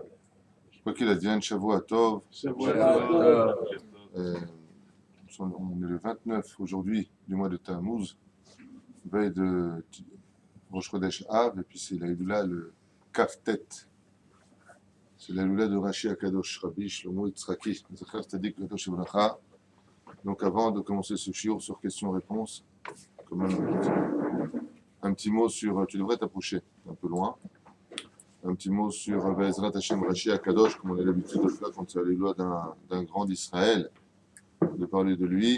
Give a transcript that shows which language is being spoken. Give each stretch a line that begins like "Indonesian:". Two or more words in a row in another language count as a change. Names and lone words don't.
French: Quoi qu'il advienne,
Hebrew: שבוע טוב.
French: Euh, on est le 29 aujourd'hui du mois de Tammuz, veille de Rosh Chodesh Av, et puis c'est la Hila le Kaftet. C'est la Hila de Rashi Akadosh, Rabbi Shlomo Yitzhaki,
Hebrew: זכר צדיק קדוש לברכה.
French: Donc avant de commencer ce shiur sur questions-réponses, quand même un petit mot sur, tu devrais t'approcher un peu loin, un petit mot sur
Hebrew: בעזרת השם
French: Rashi Akadosh, comme on a l'habitude de faire quand c'est la Hila d'un grand d'Israël, de parler de lui.